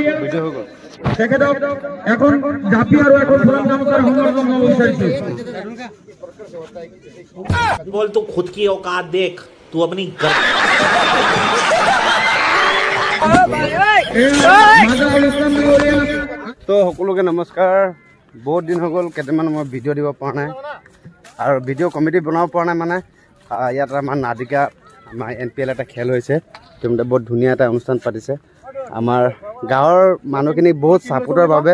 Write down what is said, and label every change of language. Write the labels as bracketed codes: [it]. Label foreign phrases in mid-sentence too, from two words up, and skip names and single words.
[as] ভিডিঅ' হৈ গ'ল তেখেতক এখন জাপি আৰু এখন ফুলাম গামোচাৰ সংবৰ্ধনা জনাব বিচাৰিছো [hi] बोल तू खुद की औकात देख तू अपनी [as] তো সকলোকে নমস্কাৰ বহুত দিন হৈ গ'ল কেইটামান মই ভিডিঅ' দিব পৰা নাই আৰু ভিডিঅ' কমেডি বনাব পৰা নাই মানে ইয়াত আমাৰ নাদিকা আমাৰ NPL এটা খেল হৈছে তেওঁলোকে বহুত ধুনীয়া এটা অনুষ্ঠান পাতিছে আমাৰ গাঁৱৰ মানুহখিনি বহুত ছাপোৰ্টৰ বাবে